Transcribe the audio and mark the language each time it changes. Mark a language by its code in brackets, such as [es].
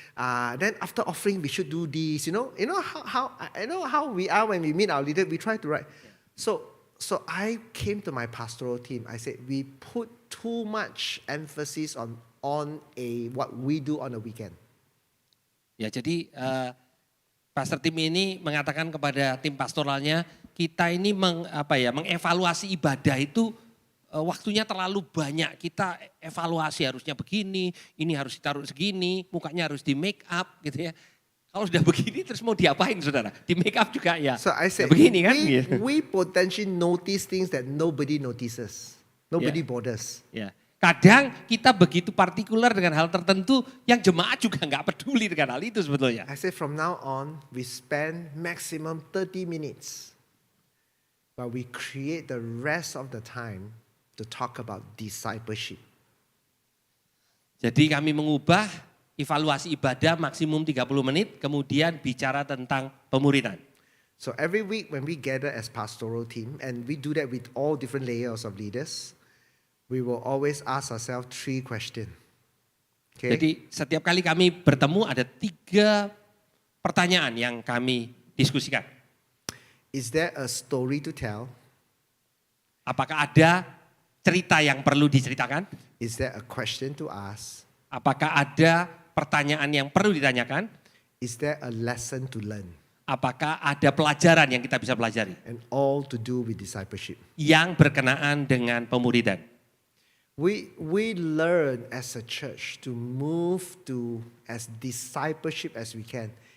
[en] Then after offering, we should do this. How we are when we meet our leader. We try to write. So I came to my pastoral team. I said we put too much emphasis on what we do on a weekend. [id] Ya, jadi pastor tim ini mengatakan kepada tim pastoralnya, kita ini mengevaluasi ibadah itu waktunya terlalu banyak. Kita evaluasi harusnya begini, ini harus ditaruh segini, mukanya harus di make up gitu ya. Kalau sudah begini terus mau diapain saudara? Di make up juga ya. [en] So I said, [id] begini kan? [en] we potentially notice things that nobody notices. Nobody bothers. [id] Ya. Kadang kita begitu partikular dengan hal tertentu yang jemaat juga nggak peduli dengan hal itu sebetulnya. [en] I say from now on, we spend maximum 30 minutes. But we create the rest of the time to talk about discipleship. [id] Jadi kami mengubah evaluasi ibadah maksimum 30 menit, kemudian bicara tentang pemuridan. [en] So every week when we gather as pastoral team, and we do that with all different layers of leaders, we will always ask ourselves 3 questions. Okay? [id] Jadi setiap kali kami bertemu ada 3 pertanyaan yang kami diskusikan. [en] Is there a story to tell? [id] Apakah ada cerita yang perlu diceritakan? [en] Is there a question to ask? [id] Apakah ada pertanyaan yang perlu ditanyakan? [en] Is there a lesson to learn? [id] Apakah ada pelajaran yang kita bisa pelajari? [en] And all to do with discipleship. [id] Yang berkenaan dengan pemuridan. [en] We learn as a church to move to as discipleship as we can.